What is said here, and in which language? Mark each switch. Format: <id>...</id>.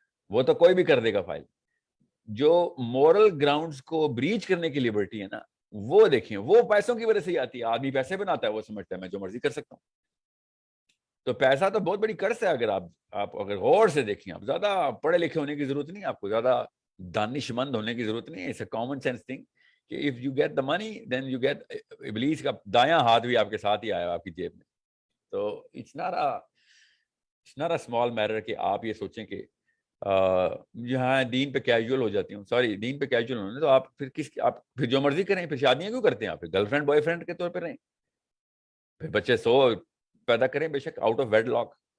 <ur>وہ تو کوئی بھی کر دے گا فائل. جو مورل گراؤنڈز کو بریچ کرنے کی لبرٹی ہے نا، وہ دیکھیں، وہ پیسوں کی وجہ سے ہی آتی ہے. آدمی پیسے بناتا ہے، وہ سمجھتا ہے میں جو مرضی کر سکتا ہوں. تو پیسہ تو بہت بڑی قرض ہے. اگر آپ اگر غور سے دیکھیں، آپ زیادہ پڑھے لکھے ہونے کی ضرورت نہیں، آپ کو زیادہ دانش مند ہونے کی ضرورت نہیں ہے.</ur> <en>It's a common sense thing کہ if you get the money then you get.</en> <ur>ابلیس کا دایاں ہاتھ بھی آپ کے ساتھ ہی آیا آپ کی جیب میں. تو</ur> <en>it's not a small matter</en> <ur>کہ آپ یہ سوچیں کہ یہاں دین پہ کیجول ہو جاتی ہوں. سوری، دین پہ کیجول ہونے تو آپ پھر جو مرضی کریں. پھر شادیاں کیوں کرتے ہیں آپ؟ پھر گرل فرینڈ بوائے فرینڈ کے طور پہ رہیں. پھر بچے 100 پیدا کریں بے شک</ur> <en>Out of wedlock.</en>